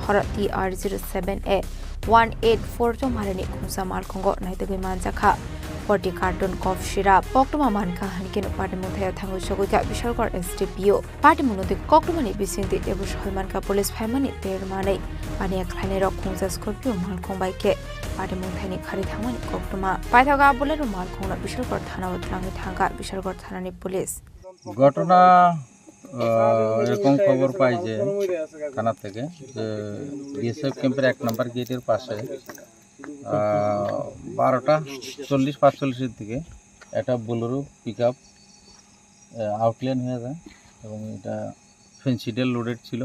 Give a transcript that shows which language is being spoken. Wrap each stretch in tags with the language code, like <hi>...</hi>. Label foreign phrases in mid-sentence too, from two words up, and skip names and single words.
<trp>hora TR07A 184 to marani khungsa malkhongo naitegi manjakha 40</trp> <en>carton cough syrup</en> <trp>koktoma manka hanikino party muthaya thangu sogoika bishalkor STPO party munote koktoma ni bisingti ebush holmanka police famani ter manai pani akhlane rok khungsa scorpio malkhong baike party muthani khari thamani koktoma paithaga bolero malkhongna bishalkor thana utlangi thanga bishalkor thanani police</trp> <bn>ঘটনা এরকম খবর পাই যে থানা থেকে যে বিএসএফ ক্যাম্পের 1 নম্বর গেটের পাশে 12টা 40-45 দিকে একটা বোলেরো পিকআপ আউটলাইন হয়ে যায় এবং এটা ফেন্সিডেল লোডেড ছিল।</bn>